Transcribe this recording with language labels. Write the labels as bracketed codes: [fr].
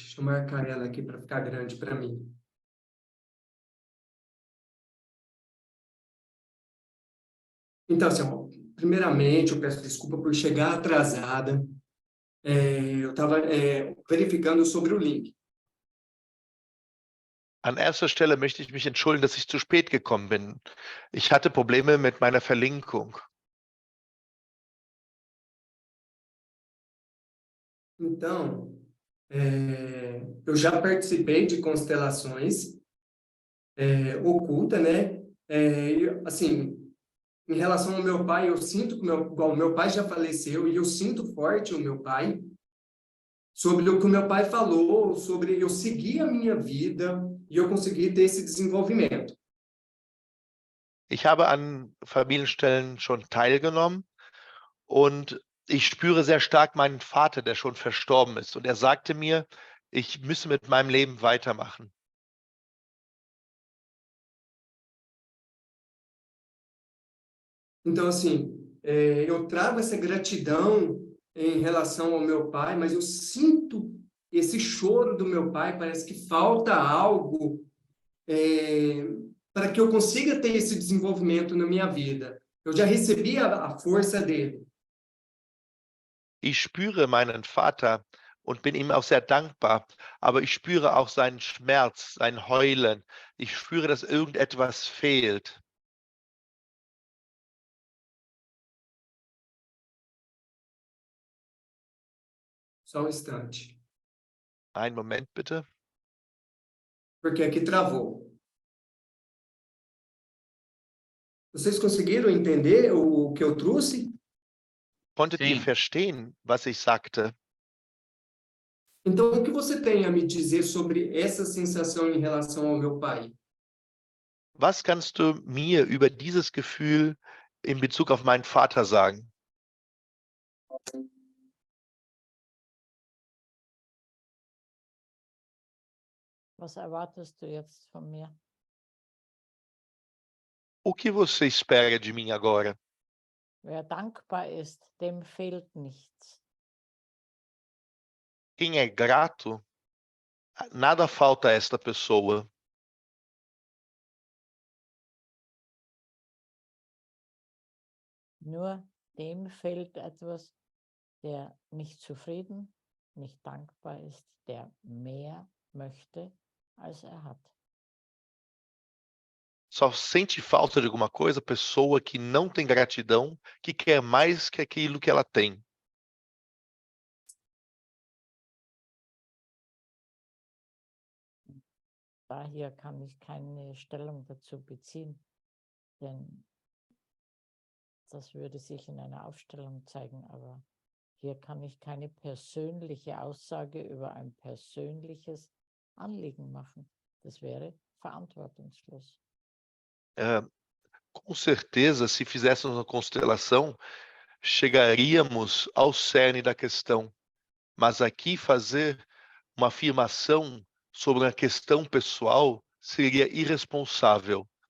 [pt] Deixa eu marcar ela aqui para ficar grande para mim. Então, assim, primeiramente, eu peço desculpa por chegar atrasada. Eu estava verificando sobre o link. [de] An erster Stelle möchte ich mich entschuldigen, dass ich zu spät gekommen bin. Ich hatte Probleme mit meiner Verlinkung. [pt] Então, eu já participei de constelações oculta, né? Assim, em relação ao meu pai, eu sinto que o meu pai já faleceu e eu sinto forte o meu pai sobre o que o meu pai falou, sobre eu seguir a minha vida e eu conseguir ter esse desenvolvimento. [de] Ich habe an Familienstellen schon teilgenommen und ich spüre sehr stark meinen Vater, der schon verstorben ist. Und er sagte mir, ich müsse mit meinem Leben weitermachen. [pt] Então, assim, eu trago essa gratidão em relação ao meu pai, mas eu sinto esse choro do meu pai, parece que falta algo para que eu consiga ter esse desenvolvimento na minha vida. Eu já recebi a força dele. [de] Ich spüre meinen Vater und bin ihm auch sehr dankbar, aber ich spüre auch seinen Schmerz, sein Heulen. Ich spüre, dass irgendetwas fehlt. [pt] Só um instante. [de] Einen Moment bitte. [pt] Porque aqui travou. Vocês conseguiram entender o que eu trouxe? [de] Konntet ihr [pt] Sim. [de] verstehen, was ich sagte? [pt] Então, o que você tem a me dizer sobre essa sensação em relação ao meu pai? [de] Was kannst du mir über dieses Gefühl in Bezug auf meinen Vater sagen? Was erwartest du jetzt von mir? [pt] O que você espera de mim agora? [de] Wer dankbar ist, dem fehlt nichts. [pt] Quem é grato, nada falta a esta pessoa. [de] Nur dem fehlt etwas, der nicht zufrieden, nicht dankbar ist, der mehr möchte, als er hat. [pt] Só sente falta de alguma coisa a pessoa que não tem gratidão, que quer mais que aquilo que ela tem. [de] Daher kann ich keine Stellung dazu beziehen, denn das würde sich in einer Aufstellung zeigen, aber hier kann ich keine persönliche Aussage über ein persönliches Anliegen machen. Das wäre verantwortungslos. [pt] Com certeza, se fizéssemos uma constelação, chegaríamos ao cerne da questão. Mas aqui fazer uma afirmação sobre uma questão pessoal seria irresponsável.